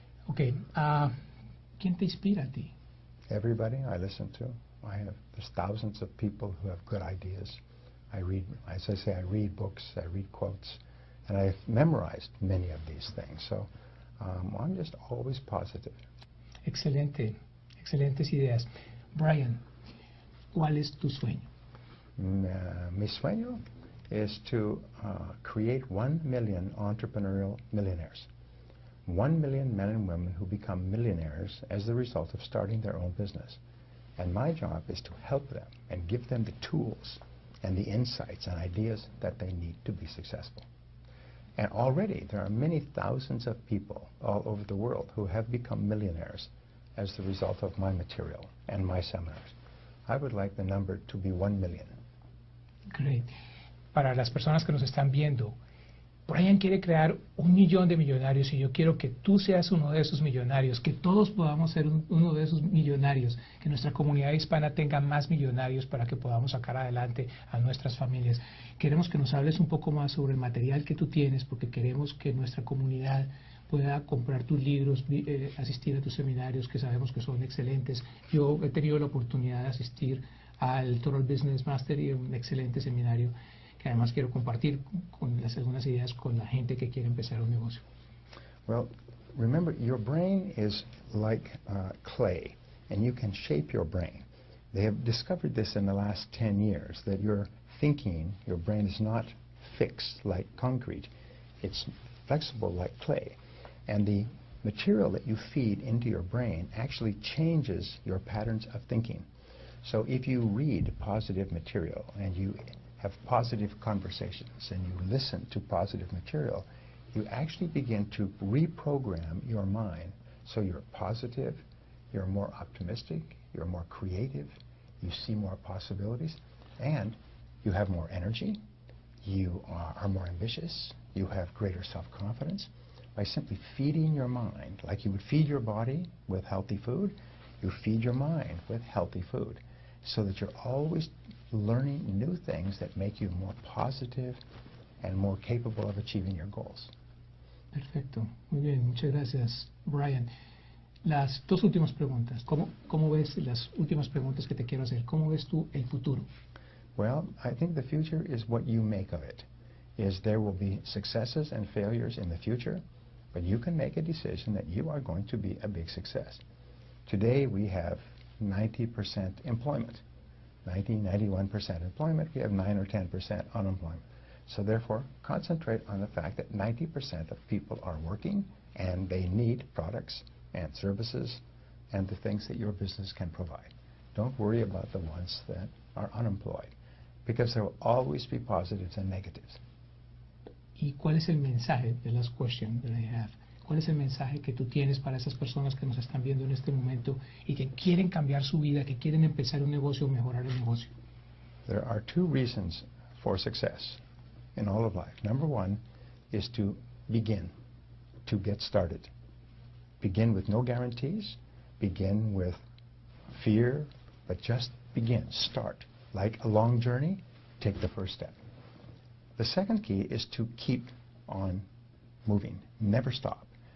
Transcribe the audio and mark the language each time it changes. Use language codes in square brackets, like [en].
[es] Okay, ¿quién te inspira a ti? [en] Everybody I listen to. There's thousands of people who have good ideas. I read, as I say, I read books, I read quotes, and I've memorized many of these things. So I'm just always positive. [es] Excelente, excelentes ideas. Brian, ¿cuál es tu sueño? Mi sueño [en] is to create 1 million entrepreneurial millionaires. 1 million men and women who become millionaires as the result of starting their own business. And my job is to help them and give them the tools and the insights and ideas that they need to be successful. And already there are many thousands of people all over the world who have become millionaires as the result of my material and my seminars. I would like the number to be 1 million. Great. [es] Para las personas que nos están viendo, Brian quiere crear 1 millón de millonarios y yo quiero que tú seas uno de esos millonarios, que todos podamos ser uno de esos millonarios, que nuestra comunidad hispana tenga más millonarios para que podamos sacar adelante a nuestras familias. Queremos que nos hables un poco más sobre el material que tú tienes, porque queremos que nuestra comunidad pueda comprar tus libros, asistir a tus seminarios, que sabemos que son excelentes. Yo he tenido la oportunidad de asistir al Total Business Mastery, un excelente seminario que además quiero compartir con algunas ideas con la gente que quiere empezar un negocio. [en] Well, remember, your brain is like clay, and you can shape your brain. They have discovered this in the last 10 years, that your thinking, your brain is not fixed like concrete. It's flexible like clay. And the material that you feed into your brain actually changes your patterns of thinking. So if you read positive material and you have positive conversations and you listen to positive material, you actually begin to reprogram your mind so you're positive, you're more optimistic, you're more creative, you see more possibilities, and you have more energy, you are more ambitious, you have greater self-confidence. By simply feeding your mind, like you would feed your body with healthy food, you feed your mind with healthy food, so that you're always learning new things that make you more positive and more capable of achieving your goals. [es] Perfecto, muy bien, muchas gracias, Brian. Las dos últimas preguntas, ¿cómo ves las últimas preguntas que te quiero hacer? ¿Cómo ves tú el futuro? [en] Well, I think the future is what you make of it. There will be successes and failures in the future, but you can make a decision that you are going to be a big success. Today we have 90% employment. 91% employment, we have 9 or 10% unemployment. So therefore, concentrate on the fact that 90% of people are working and they need products and services and the things that your business can provide. Don't worry about the ones that are unemployed, because there will always be positives and negatives. [es] ¿Y cuál es el mensaje, [en] the last question that I have, [es] cuál es el mensaje que tú tienes para esas personas que nos están viendo en este momento y que quieren cambiar su vida, que quieren empezar un negocio o mejorar el negocio? [en] There are 2 reasons for success in all of life. Number 1 is to begin, to get started. Begin with no guarantees, begin with fear, but just begin, start. Like a long journey, take the first step. The second key is to keep on moving, never stop.